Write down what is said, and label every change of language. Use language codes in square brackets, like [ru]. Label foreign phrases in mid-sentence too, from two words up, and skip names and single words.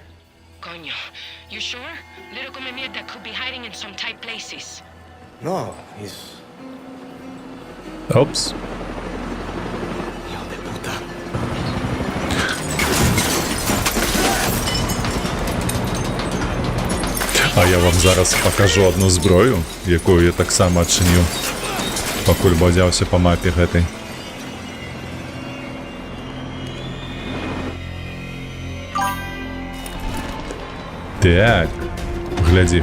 [en] Coño, you sure? Little [es] come mierda [en] could be hiding in some tight places. No, he's... Опс. [es] Hijo de puta. [uk] А я вам зараз покажу одну зброю, яку я так само чиню, [be] покуль бадявся по мапі гэтай. [uk] Так, гляди.